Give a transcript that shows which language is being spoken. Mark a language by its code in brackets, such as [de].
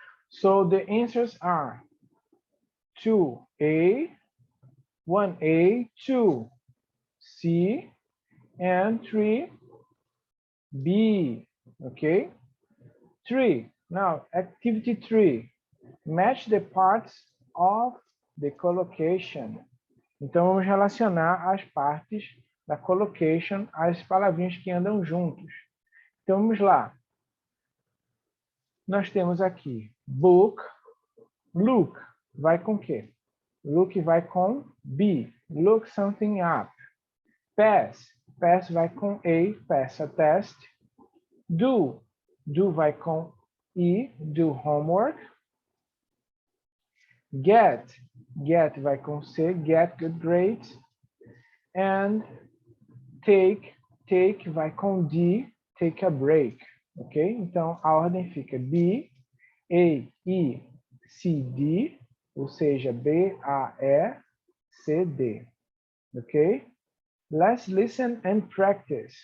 [en] So the answers are 2A, 1A, 2, C, and 3B. Okay. 3. Now, activity 3. Match the parts of the collocation. [pt] Então, vamos relacionar as partes da collocation às palavrinhas que andam juntos. Então, vamos lá. Nós temos aqui [en] book, look, [pt] vai com quê? [en] Look [pt] vai com [en] be, look something up. Pass, pass [pt] vai com [en] a, pass a test. Do, do [pt] vai com [en] e, do homework. Get, get [pt] vai com [en] C, get good grades. And take, take [pt] vai com [en] D, take a break, ok? [pt] Então, a ordem fica B, A, E, C, D, ou seja, B, A, E, C, D, ok? [en] Let's listen and practice.